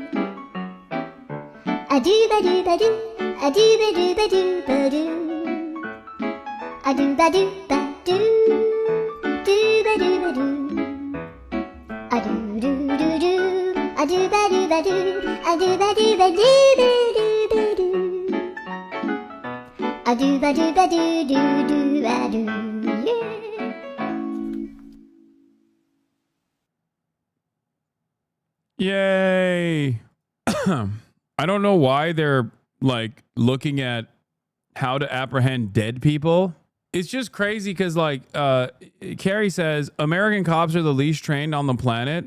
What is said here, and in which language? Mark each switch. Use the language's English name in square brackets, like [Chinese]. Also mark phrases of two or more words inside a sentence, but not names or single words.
[English] a do ba do ba do a do ba do ba do ba do a do ba do ba do ba do ba do a do do do do a do ba do ba do a do ba do ba do ba do ba do a do ba do ba do do do a do, yeah. Yay. I don't know why they're like looking at how to apprehend dead people. It's just crazy because like Carrie says, American cops are the least trained on the planet.